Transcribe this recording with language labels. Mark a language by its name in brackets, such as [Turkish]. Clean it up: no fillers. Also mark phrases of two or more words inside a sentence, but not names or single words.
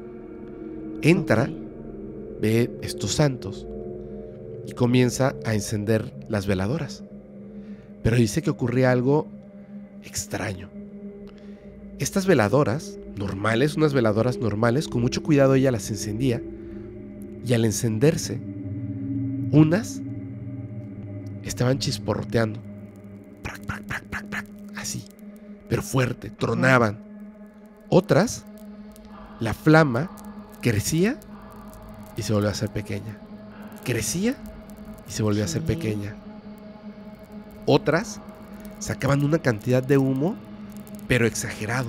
[Spanish] Entra, ve estos santos y comienza a encender las veladoras. Pero dice que ocurría algo extraño. Estas veladoras normales, unas veladoras normales, con mucho cuidado ella las encendía, y al encenderse, unas estaban chisporroteando, prac, prac, prac, prac, prac, así, pero fuerte, tronaban. Otras, la flama crecía y se volvió a hacer pequeña. Crecía y se volvió a hacer pequeña. Otras sacaban una cantidad de humo, pero exagerado.